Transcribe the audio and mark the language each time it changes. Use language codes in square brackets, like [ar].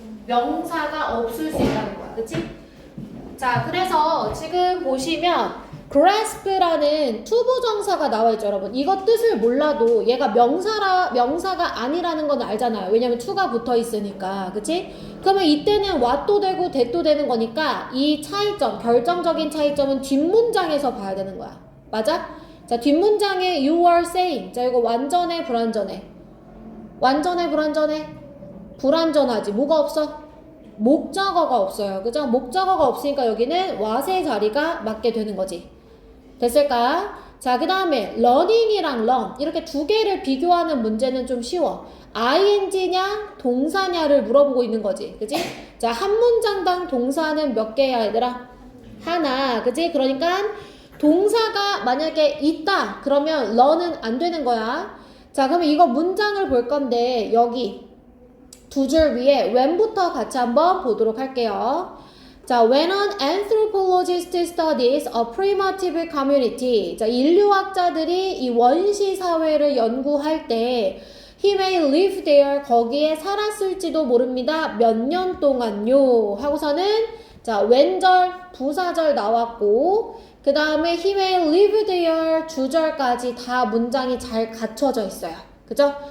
[ko] 명사가 없을 수 있다는 거야. 그치? 자, 그래서 지금 보시면 grasp라는 투부정사가 나와 있죠, 여러분. 이거 뜻을 몰라도 얘가 명사가 아니라는 건 알잖아요. 왜냐면 to가 붙어 있으니까. 그치? 그러면 이때는 what도 되고 that도 되는 거니까 이 차이점, 결정적인 차이점은 뒷문장에서 봐야 되는 거야. 맞아? 자, 뒷문장에 [en] you are saying. [ko] 자, 이거 완전해, 불완전해? 완전해, 불완전해? 불완전하지. 뭐가 없어? 목적어가 없어요. 그죠? 목적어가 없으니까 여기는 what의 자리가 맞게 되는 거지. 됐을까? 자, 그 다음에 learning이랑 learn 이렇게 두 개를 비교하는 문제는 좀 쉬워. ing냐 동사냐를 물어보고 있는 거지. 그지? 자, 한 문장당 동사는 몇 개야, 얘들아? 하나. 그지? 그러니까 동사가 만약에 있다 그러면 learn은 안 되는 거야. 자, 그러면 이거 문장을 볼 건데 여기 두 줄 위에 when부터 같이 한번 보도록 할게요. [en] 자, when an anthropologist studies a primitive community. [ko] 자, 인류학자들이 이 원시 사회를 연구할 때 [en] he may live there. [ko] 거기에 살았을지도 모릅니다. 몇 년 동안요. 하고서는 자, when절 부사절 나왔고 그 다음에 [en] he may live there [ko] 주절까지 다 문장이 잘 갖춰져 있어요. 그죠?